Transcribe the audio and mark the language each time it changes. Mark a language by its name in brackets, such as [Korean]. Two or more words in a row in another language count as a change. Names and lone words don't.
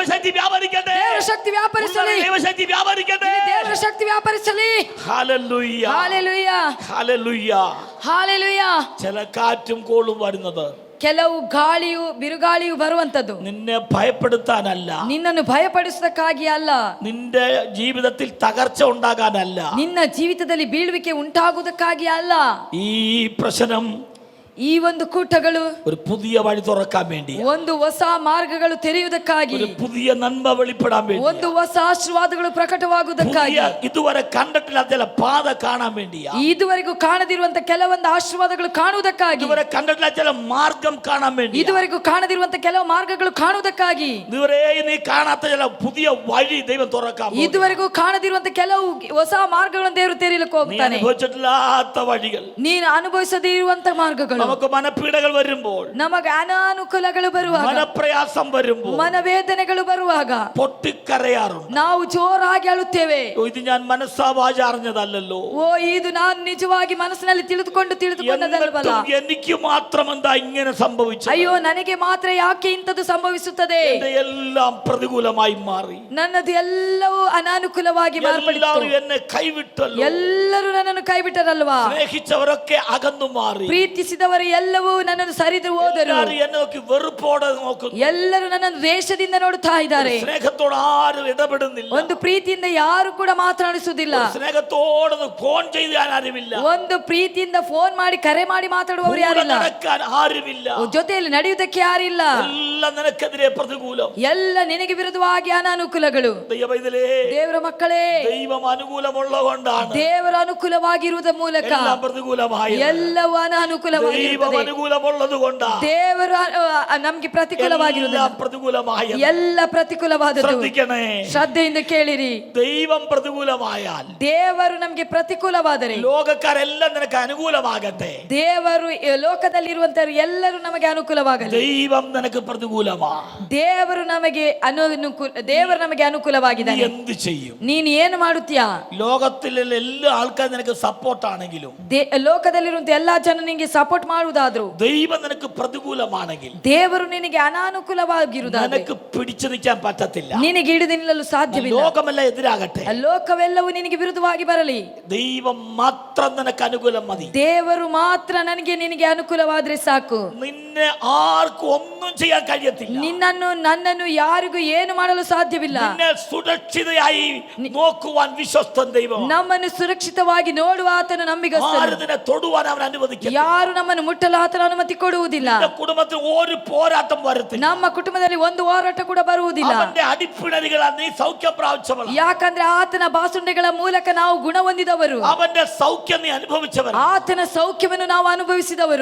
[Kannada] ದೇವರ ಶಕ್ತಿ ವ್ಯಾಪರಿಸಲಿ, ದೇವರ ಶಕ್ತಿ ವ್ಯಾಪರಿಸಲಿ. [Malayalam] ഹല്ലേലൂയ, ഹല്ലേലൂയ, ഹല്ലേലൂയ, ഹല്ലേലൂയ. ചില കാറ്റും കോളും വരുന്നത്, [Kannada] ಕೆಲವು ಗಾಳಿಯು ಬಿರುಗಾಳಿಯು ಬರುವಂತದ್ದು [Malayalam] നിന്നെ ഭയപ്പെടുത്താനല്ല, [Kannada] ನಿನ್ನನ್ನು ಭಯಪಡಿಸುವುದಕ್ಕಾಗಿ ಅಲ್ಲ, [Malayalam] നിന്റെ ജീവിതത്തിൽ തകർച്ച ഉണ്ടാകാനല്ല, [Kannada] ನಿನ್ನ ಜೀವಿತದಲ್ಲಿ ಬೀಳುವಿಕೆ ಉಂಟಾಗುವುದಕ್ಕಾಗಿ ಅಲ್ಲ. [Malayalam] ഈ പ്രശ്നം, [Kannada] ಈ ಒಂದು ಕೂಟಗಳು [Malayalam] ഒരു പുതിയ വഴി തുറക്കാൻ വേണ്ടി, [Kannada] ಒಂದು ಹೊಸ ಮಾರ್ಗಗಳು ತೆರೆಯುವುದಕ್ಕಾಗಿ, [Malayalam] ഒരു പുതിയ നന്മ വെളിപ്പെടാൻ വേണ്ടി, [Kannada] ಒಂದು ಹೊಸ ಆಶೀರ್ವಾದಗಳು ಪ್ರಕಟವಾಗುವುದಕ್ಕಾಗಿ, [Malayalam] ഇതുവരെ കണ്ടിട്ടില്ലാത്ത ചില പാത കാണാൻ വേണ്ടിയാ, [Kannada] ಇದುವರೆಗೂ ಕಾಣದಿರುವಂತ ಕೆಲವೊಂದು ಆಶೀರ್ವಾದಗಳು ಕಾಣುವುದಕ್ಕಾಗಿ, [Malayalam] ഇതുവരെ കണ്ടിട്ടില്ലാത്ത ചില മാർഗം കാണാൻ വേണ്ടി, [Kannada] ಇದುವರೆಗೂ ಕಾಣದಿರುವಂತ ಕೆಲವು ಮಾರ್ಗಗಳು ಕಾಣುವುದಕ್ಕಾಗಿ, [Malayalam] ഇതുവരെ നീ കാണാത്ത ചില പുതിയ വഴി ദൈവം തുറക്കാൻ, [Kannada] ಇದುವರೆಗೂ ಕಾಣದಿರುವಂತ ಕೆಲವು ಹೊಸ ಮಾರ್ಗಗಳನ್ನು ದೇವರು ತೆರೆಯಲಿಕ್ಕೆ ಹೋಗ್ತಾನೆ. [Malayalam] അനുഭവിച്ചിട്ടില്ലാത്ത വഴികൾ, [Kannada] ನೀನು ಅನುಭವಿಸದೇ ಇರುವಂತ ಮಾರ್ಗಗಳು, [Malayalam] നമുക്ക് മനപീഡകൾ വരുമ്പോൾ, [Kannada] ನಮಗೆ ಅನಾನುಕೂಲಗಳು ಬರುವಾಗ, [Malayalam] മനപ്രയാസം വരുമ്പോൾ, [Kannada] ಮನವೇದನೆಗಳು ಬರುವಾಗ [Malayalam] പൊട്ടിക്കരയാറുണ്ട്. [Kannada] ನಾವು ಜೋರಾಗಿ ಅಳುತ್ತೇವೆ. [Malayalam] ഇത് ഞാൻ മനസ്സാവാച അറിഞ്ഞതല്ലോ, [Kannada] ಓ ಇದು ನಾನು ನಿಜವಾಗಿ ಮನಸ್ಸಿನಲ್ಲಿ ತಿಳಿದುಕೊಂಡದಲ್ವಲ್ಲ, [Malayalam] എനിക്ക് മാത്രം എന്താ ഇങ്ങനെ സംഭവിച്ചത്, [Kannada] ಅಯ್ಯೋ ನನಗೆ ಮಾತ್ರ ಯಾಕೆ ಇಂಥದ್ದು ಸಂಭವಿಸುತ್ತದೆ, [Malayalam] എല്ലാം പ്രതികൂലമായി മാറി, [Kannada] ನನ್ನದು ಎಲ್ಲವೂ ಅನಾನುಕೂಲವಾಗಿ ಮಾರ್ಪಡಿತು, [Malayalam] എന്നെ കൈവിട്ടല്ലോ, [Kannada] ಎಲ್ಲರೂ ನನ್ನನ್ನು ಕೈಬಿಟ್ಟರಲ್ವಾ, [Malayalam] സ്നേഹിച്ചവരൊക്കെ അകന്നു മാറി, [Kannada] ಪ್ರೀತಿಸಿದವರು ಎಲ್ಲವೂ ನನ್ನನ್ನು ಸರಿದು ಹೋದರು, [Malayalam] എന്നെ നോക്കി വെറുപ്പോടെ നോക്കുന്നു, [Kannada] ಎಲ್ಲರೂ ನನ್ನನ್ನು ದ್ವೇಷದಿಂದ ನೋಡುತ್ತಾ ಇದ್ದಾರೆ, [Malayalam] സ്നേഹത്തോട് ആരും ഇടപെടുന്നില്ല, [Kannada] ಒಂದು ಪ್ರೀತಿಯಿಂದ ಯಾರು ಕೂಡ ಮಾತನಾಡಿಸುವುದಿಲ್ಲ, [Malayalam] സ്നേഹത്തോട് ഫോൺ ചെയ്യാൻ ആരുമില്ല, [Kannada] ಒಂದು ಪ್ರೀತಿಯಿಂದ ಫೋನ್ ಮಾಡಿ ಕರೆ ಮಾಡಿ ಮಾತಾಡುವವರು ಯಾರಿಲ್ಲ, [Malayalam] ആരുമില്ല, [Kannada] ಜೊತೆಯಲ್ಲಿ ನಡೆಯುವುದಕ್ಕೆ ಯಾರಿಲ್ಲ, [Malayalam] എല്ലാം നിനക്കെതിരെ പ്രതികൂലം, [Kannada] ಎಲ್ಲ ನಿನಗೆ ವಿರುದ್ಧವಾಗಿ ಅನಾನುಕೂಲಗಳು. ದೇವರ ಮಕ್ಕಳೇ, [Malayalam] ദൈവം അനുകൂലമുള്ളതുകൊണ്ടാണ് [Kannada] ದೇವರ ಅನುಕೂಲವಾಗಿರುವುದರ ಮೂಲಕ [Malayalam] പ്രതികൂലമായി [Kannada] ಎಲ್ಲವೂ ಅನಾನುಕೂಲವಾಗಿ ಅನುಕೂಲವಾಗಿರುತ್ತದೆ. [Malayalam] ಅನುಕೂಲമുള്ളത് കൊണ്ട് [Kannada] ದೇವರು ನಮಗೆ ಪ್ರತಿಕೂಲವಾಗಿರುವುದಿಲ್ಲ. [Malayalam] പ്രതികൂലമായ [Kannada] ಎಲ್ಲ ಪ್ರತಿಕೂಲವಾದದ್ದು. [Malayalam] ശ്രദ്ധിക്കണേ, [Kannada] ಶ್ರದ್ಧೆಯಿಂದ ಕೇಳಿರಿ. [Malayalam] ദൈവം പ്രതികൂലമായാൽ [Kannada] ದೇವರು ನಮಗೆ ಪ್ರತಿಕೂಲವಾದರೆ [Malayalam] ലോകക്കാരെല്ലാം നിനക്ക് അനുകൂലമാകട്ടെ. [Kannada] ದೇವರು ಲೋಕದಲ್ಲಿರುವಂತವರು ಎಲ್ಲರೂ ನಮಗೆ ಅನುಕೂಲವಾಗಲಿ. [Malayalam] ദൈവം നിനക്ക് പ്രതികൂലമാ. [Kannada] ದೇವರು ನಮಗೆ ದೇವರು ನಮಗೆ ಅನುಕೂಲವಾಗಿದ್ದಾನೆ. [Malayalam] എന്ത് ചെയ്യും? [Kannada] ನೀನು ಏನು ಮಾಡುತ್ತೀಯಾ? [Malayalam] ലോകത്തിലെ എല്ലാ ആൾക്കാരും നിനക്ക് സപ്പോർട്ട് ആണെങ്കിലും [Kannada] ಲೋಕದಲ್ಲಿರುವಂತ ಎಲ್ಲಾ ಜನ ನಿನಗೆ ಸಪೋರ್ಟ್ ಮಾಡುವುದಾದ್ರು [Malayalam] ദൈവം നിനക്ക് പ്രതികൂലമാണെങ്കിൽ [Kannada] ದೇವರು ನಿನಗೆ ಅನಾನುಕೂಲವಾಗಿರುವುದಾದ್ರೆ [Malayalam] നിനക്ക് പിടിച്ചു നിൽക്കാൻ പറ്റത്തില്ല. [Kannada] ನಿನಗೆ ಹಿಡಿದು ನಿಲ್ಲಲು ಸಾಧ್ಯವಿಲ್ಲ. [Malayalam] ലോകമെല്ലാം എതിരാകട്ടെ, [Kannada] ಲೋಕವೆಲ್ಲವೂ ನಿನಗೆ ವಿರುದ್ಧವಾಗಿ ಬರಲಿ. [Malayalam] ദൈവം മാത്രം നിനക്ക് അനുകൂലം മതി. [Kannada] ದೇವರು ಮಾತ್ರ ನನಗೆ ನಿನಗೆ ಅನುಕೂಲವಾದ್ರೆ ಸಾಕು. [Malayalam] നിന്നെ ആർക്കും ഒന്നും ചെയ്യാൻ കഴിയത്തില്ല. [Kannada] ನಿನ್ನನ್ನು ನನ್ನನ್ನು ಯಾರಿಗೂ ಏನು ಮಾಡಲು ಸಾಧ್ಯವಿಲ್ಲ. [Malayalam] നിന്നെ സുരക്ഷിതയായി നോക്കുവാൻ വിശ്വസ്തൻ ദൈവം. [Kannada] ನಮ್ಮನ್ನು ಸುರಕ್ಷಿತವಾಗಿ ನೋಡುವ ಆತನು ನಂಬಿಗಸ್ತನು. [Malayalam] ആരും നിന്നെ തൊടുവാൻ അവൻ അനുവദിക്കില്ല. [Kannada] ಯಾರು ನಮ್ಮನ್ನು ಮುಟ್ಟಲು ಆತನು ಅನುಮತಿ ಕೊಡುವುದಿಲ್ಲ. [Malayalam] നിന്റെ കുടുംബത്തിൽ ഒരു പോരാട്ടം വരത്തില്ല. [Kannada] ನಮ್ಮ ಕುಟುಂಬದಲ್ಲಿ ಒಂದು ಹೋರಾಟ ಕೂಡ ಬರುವುದಿಲ್ಲ. [Malayalam] അവന്റെ അടിപ്പിണരുകളാൽ നീ സൗഖ്യം പ്രാപിച്ചവൾ. [Kannada] ಯಾಕಂದ್ರೆ ಆತನ ಬಾಸುಂಡೆಗಳ ಮೂಲಕ ನಾವು ಗುಣ ಹೊಂದಿದವರು. [Malayalam] അവന്റെ സൗഖ്യം നീ അനുഭവിച്ചവർ. [Kannada] ಆತನ ಸೌಖ್ಯವನ್ನು ನಾವು ಅನುಭವಿಸಿದವರು.